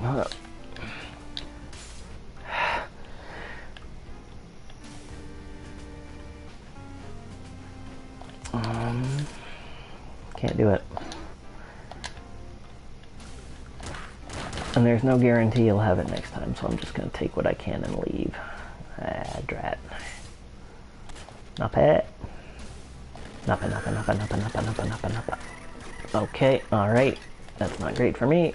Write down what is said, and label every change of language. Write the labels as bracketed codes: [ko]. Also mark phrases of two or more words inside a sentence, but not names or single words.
[en] Can't do it. And there's no guarantee you'll have it next time, so I'm just gonna take what I can and leave. Ah, drat. Nappa. Nappa, nappa, nappa, nappa, nappa, nappa, nappa, nappa. Okay, alright. That's not great for me.